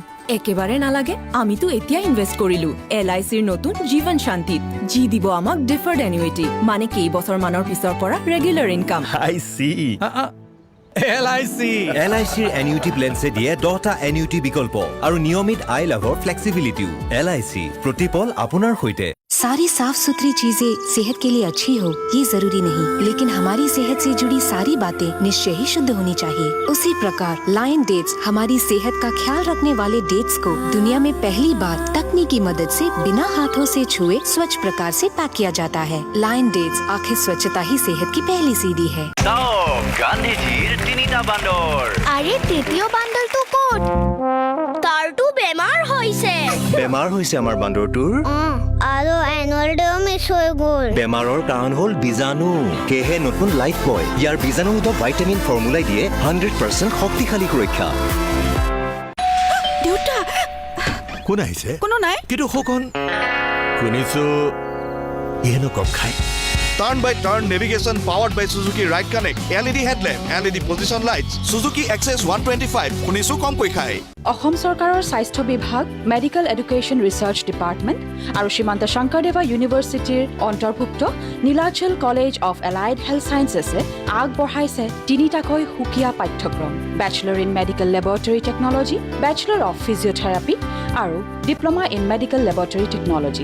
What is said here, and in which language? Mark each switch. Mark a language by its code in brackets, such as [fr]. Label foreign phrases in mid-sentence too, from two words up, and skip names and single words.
[as] একেবাৰে নালাগে, আমিতো এতিয়া ইনভেষ্ট কৰিলো LICৰ নতুন জীৱন শান্তিত, যি দিব আমাক [en] deferred annuity, [as] মানে কেইবছৰমানৰ পিছৰ পৰা [en] regular income. I see. [as] LICৰ [en] annuity plansে [as] দিয়ে 10টা এনিউটি বিকল্প আৰু নিয়মিত আয় লাভৰ ফ্লেক্সিবিলিটিও। LIC প্ৰতিপল আপোনাৰ সৈতে। [hi] सारी साफ सुथरी चीजें सेहत के लिए अच्छी हो ये जरूरी नहीं, लेकिन हमारी सेहत से जुड़ी सारी बातें निश्चय ही शुद्ध होनी चाहिए। उसी प्रकार लायन डेट्स हमारी सेहत का ख्याल रखने वाले डेट्स को दुनिया में पहली बार तकनीकी मदद से बिना हाथों से छुए स्वच्छ प्रकार से पैक किया जाता है। लायन डेट्स आखिर स्वच्छता ही सेहत की पहली सीढ़ी है। [as] গান্ধীজিৰ তিনিটা বান্দৰ। আৰে তৃতীয় বান্দৰটো ক'ত? তাৰটো বেমাৰ হৈছে। বেমাৰ হৈছে আমাৰ বান্দৰটোৰ। আৰু [en] annual dayও [as] মিছ হৈ গ'ল। বেমাৰৰ কাৰণ হ'ল বীজাণু, সেয়েহে নতুন লাইফ বয় ইয়াৰ বীজাণুমুক্ত [en] vitamin formulaই [as] দিয়ে 100% শক্তিশালী সুৰক্ষা। দেউতা কোন আহিছে? কোনো নাই। কিন্তু সখন শুনিছো ইহেনো কম খাই। [en] Turn by turn navigation powered by Suzuki Ride Connect, LED headlamp, LED position lights, Suzuki Access 125 [as] শুনিছো কম কৈ খাই। অসম চৰকাৰৰ স্বাস্থ্য বিভাগ, মেডিকেল এডুকেশ্যন ৰিচাৰ্চ ডিপাৰ্টমেণ্ট আৰু শ্ৰীমন্ত শংকৰদেৱা ইউনিভাৰ্চিটিৰ অন্তৰ্ভুক্ত নীলাচল কলেজ অফ এলাইড হেল্থ ছায়েন্সেছে আগবঢ়াইছে 3টাকৈ সুকীয়া পাঠ্যক্ৰম: [en] bachelor in medical laboratory technology, bachelor of physiotherapy [as] আৰু [en] diploma in medical laboratory technology.